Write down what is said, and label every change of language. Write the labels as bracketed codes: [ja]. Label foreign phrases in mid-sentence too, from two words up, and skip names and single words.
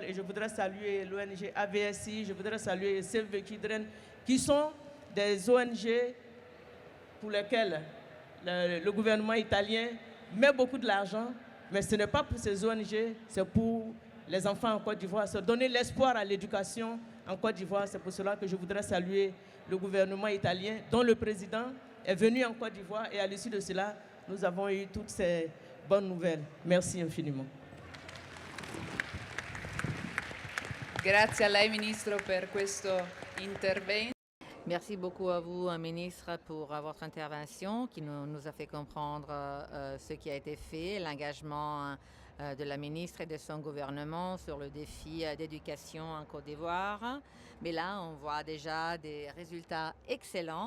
[fr] Et je voudrais saluer l'ONG AVSI, je voudrais saluer Save the Children, qui sont des ONG pour lesquelles le gouvernement italien met beaucoup de l'argent, mais ce n'est pas pour ces ONG, c'est pour les enfants en Côte d'Ivoire, c'est donner l'espoir à l'éducation en Côte d'Ivoire. C'est pour cela que je voudrais saluer le gouvernement italien, dont le président est venu en Côte d'Ivoire, et à l'issue de cela, nous avons eu toutes ces bonnes nouvelles. Merci infiniment. [it] Grazie a lei, Ministro, per questo intervento. [fr] Merci beaucoup à vous, ministre, pour votre intervention qui nous a fait comprendre ce qui a été fait, l'engagement de la ministre et de son gouvernement sur le défi d'éducation en Côte d'Ivoire. Mais là, on voit déjà des résultats excellents.